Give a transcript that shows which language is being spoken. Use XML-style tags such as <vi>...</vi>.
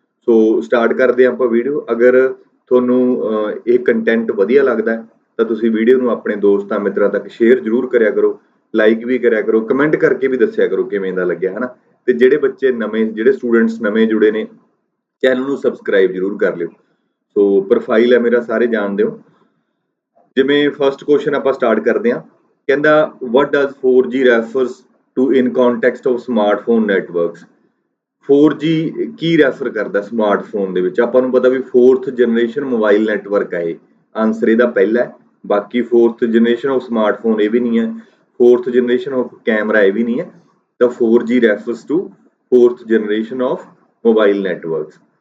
<pa>ਸੋ start ਕਰਦੇ ਹਾਂ ਆਪਾਂ ਵੀਡੀਓ। ਅਗਰ ਤੁਹਾਨੂੰ ਇਹ ਕੰਟੈਂਟ ਵਧੀਆ ਲੱਗਦਾ ਤਾਂ ਤੁਸੀਂ ਵੀਡੀਓ ਨੂੰ ਆਪਣੇ ਦੋਸਤਾਂ ਮਿੱਤਰਾਂ ਤੱਕ ਸ਼ੇਅਰ ਜ਼ਰੂਰ ਕਰਿਆ ਕਰੋ, ਲਾਈਕ ਵੀ ਕਰਿਆ ਕਰੋ, ਕਮੈਂਟ ਕਰਕੇ ਵੀ ਦੱਸਿਆ ਕਰੋ ਕਿਵੇਂ ਦਾ ਲੱਗਿਆ, ਹਨਾ। ਤੇ ਜਿਹੜੇ ਬੱਚੇ ਨਵੇਂ, ਜਿਹੜੇ ਸਟੂਡੈਂਟਸ ਨਵੇਂ ਜੁੜੇ ਨੇ, ਚੈਨਲ ਨੂੰ ਸਬਸਕ੍ਰਾਈਬ ਜ਼ਰੂਰ ਕਰ ਲਿਓ। ਸੋ ਪ੍ਰੋਫਾਈਲ ਹੈ ਮੇਰਾ, ਸਾਰੇ ਜਾਣਦੇ ਹੋ। ਜਿਵੇਂ ਫਸਟ ਕੁਐਸਚਨ ਆਪਾਂ ਸਟਾਰਟ ਕਰਦੇ ਹਾਂ। ਕਹਿੰਦਾ</pa> <en>what does 4G refers to in context of smartphone networks?</en> <pa>4G Ki refer ਕਰਦਾ ਸਮਾਰਟਫੋਨ ਦੇ ਵਿੱਚ? ਆਪਾਂ ਨੂੰ ਪਤਾ ਵੀ 4th ਜਨਰੇਸ਼ਨ ਮੋਬਾਈਲ ਨੈਟਵਰਕ ਹੈ ਇਹ। ਆਨਸਰ ਇਹਦਾ ਪਹਿਲਾ ਹੈ। ਬਾਕੀ 4th ਜਨਰੇਸ਼ਨ ਆਫ ਸਮਾਰਟਫੋਨ ਇਹ ਵੀ ਨਹੀਂ ਹੈ, 4th ਜਨਰੇਸ਼ਨ ਆਫ ਕੈਮਰਾ ਇਹ ਵੀ ਨਹੀਂ ਹੈ। ਤਾਂ</pa> <en>4G refers to 4th generation of mobile networks.</en>